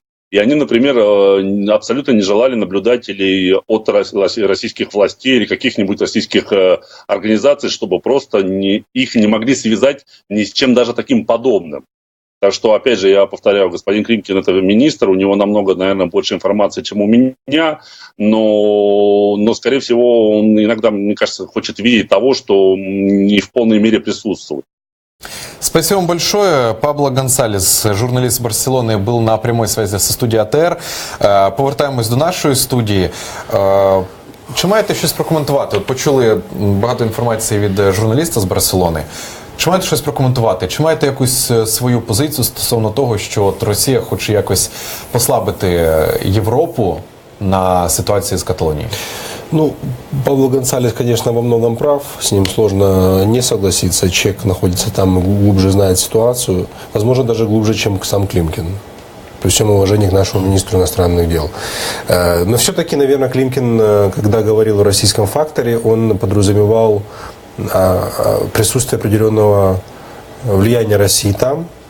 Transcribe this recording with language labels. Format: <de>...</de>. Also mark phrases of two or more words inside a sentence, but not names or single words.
<ru>И они, например, абсолютно не желали наблюдателей от российских властей или каких-нибудь российских организаций, чтобы просто их не могли связать ни с чем даже таким подобным. Так что, опять же, я повторяю, господин Климкин – это министр, у него намного, наверное, больше информации, чем у меня, но скорее всего, он иногда, мне кажется, хочет видеть того, что не в полной мере присутствует. Спасибо вам большое.</ru> <uk>Пабло Гонсалес, журналіст Барселони, був на прямій зв'язі зі студією АТР. Повертаємось до нашої студії. Чи маєте щось прокоментувати? От почули багато інформації від журналіста з Барселони. Чи маєте щось прокоментувати? Чи маєте якусь свою позицію стосовно того, що от Росія хоче якось послабити Європу на ситуації з Каталонією?</uk> <ru>Пабло Гонсалес, конечно, во многом прав. С ним сложно не согласиться. Человек находится там, глубже знает ситуацию. Возможно, даже глубже, чем сам Климкин. При всем уважении к нашему министру иностранных дел. Но все-таки, наверное, Климкин, когда говорил о российском факторе, он подразумевал присутствие определенного влияния России там.</ru>